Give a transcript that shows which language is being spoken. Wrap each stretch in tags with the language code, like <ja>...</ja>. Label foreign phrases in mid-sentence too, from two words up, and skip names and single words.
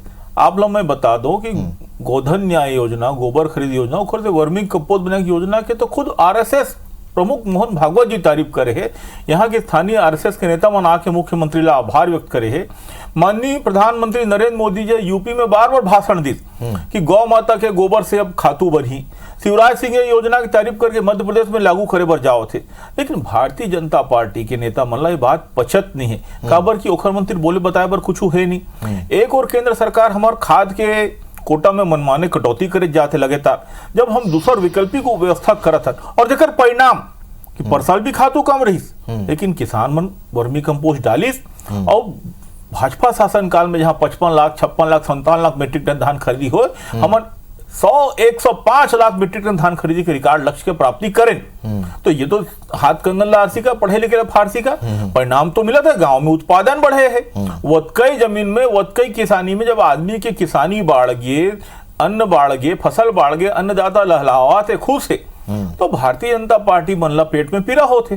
<hne>आप लोग मैं बता दो कि गोधन न्याय योजना, गोबर खरीद योजना और वर्मी कंपोस्ट बनाने की योजना के तो खुद RSS प्रमुख मोहन भागवत जी तारीफ करे है। यहाँ के स्थानीय RSS के नेता मन आके मुख्यमंत्री ला आभार व्यक्त करे है। माननीय प्रधानमंत्री नरेंद्र मोदी जी यूपी में बार-बार भाषण दी कि गौ माता के गोबर से अब खातू बनी। शिवराज सिंह ये योजना की तारीफ करके मध्य प्रदेश में लागू करे बर जाओ थे। लेकिन भारतीय जनता पार्टी के नेता मन ला ये बात पचत नहीं है। काबर की ओखर मंत्री बोले बताए बर कुछ है नहीं। एक और केंद्र सरकार हमार खाद के कोटा में मनमाने कटौती करे जाते लगातार, जब हम दूसर विकल्पी को व्यवस्था करत और जेकर परिणाम कि परसाल भी खातू कम रही, लेकिन किसान मन वर्मी कंपोस्ट डालिस और भाजपा शासन काल में जहां 55 लाख 56 लाख 57 लाख मीट्रिक टन धान खरीदी हो, हमार 105 लाख मीट्रिक टन धान खरीदी के रिकॉर्ड लक्ष्य के प्राप्ति करें। तो ये तो हाथ कंगन लारसी का, पढ़े लिखे फारसी का परिणाम तो मिला था। गांव में उत्पादन बढ़े है, वतकई जमीन में, वतकई किसानी में जब आदमी के किसानी बाढ़ गए, अन्न बाढ़ गए, फसल बाढ़ गए, अन्नदाता लहलावा थे खुश है, तो भारतीय जनता पार्टी मनला पेट में पीरा होते।</hne>